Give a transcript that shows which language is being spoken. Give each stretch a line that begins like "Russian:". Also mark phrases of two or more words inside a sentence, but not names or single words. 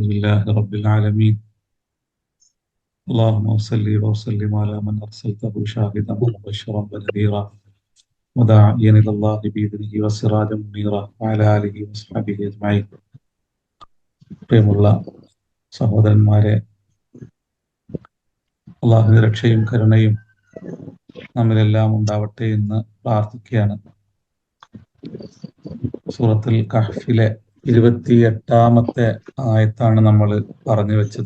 Arabic: لله رب العالمين. اللهم صل وسلم على من أرسلته شاهدا ومبشرا ونذيرا وداعيا إلى الله بإذنه وسراجا منيرا وعلى آله وصحبه أجمعين.
Malayalam: പ്രിയമുള്ള സഹോദരന്മാരെ, അള്ളാഹുവിന്റെ രക്ഷയും കരുണയും നമ്മിലെല്ലാം ഉണ്ടാവട്ടെ എന്ന് പ്രാർത്ഥിക്കുകയാണ്. സൂറത്തുൽ കഹ്ഫിലെ 28-ാമത്തെ ആയത്താണ് നമ്മൾ പറഞ്ഞു വെച്ചത്.